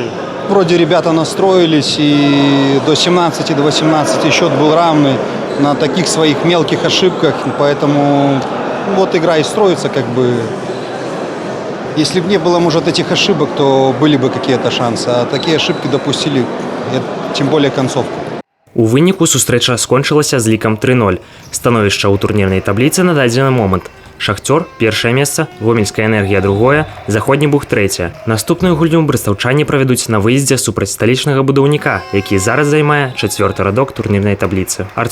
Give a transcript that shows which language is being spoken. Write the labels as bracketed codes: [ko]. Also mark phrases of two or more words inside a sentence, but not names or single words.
[ru] Вроде ребята настроились, и до 17, до 18 счет был равный на таких своих мелких ошибках, поэтому вот игра и строится как бы. Если бы не было, может, этих ошибок, то были бы какие-то шансы, а такие ошибки допустили, тем более концовку. [be] У выніку сустрэча скончылася з лікам 3-0. Становішча ў турнірнай табліцы на дадзены момант. Шахцёр – першае месца, Гомельская энергія – другое, Заходні бух – трэцяе. Наступную гульню брыстаўчане правядуць на выездзе супраць сталічнага будаўніка, які зараз займае 4-й радок турнірнай табліцы.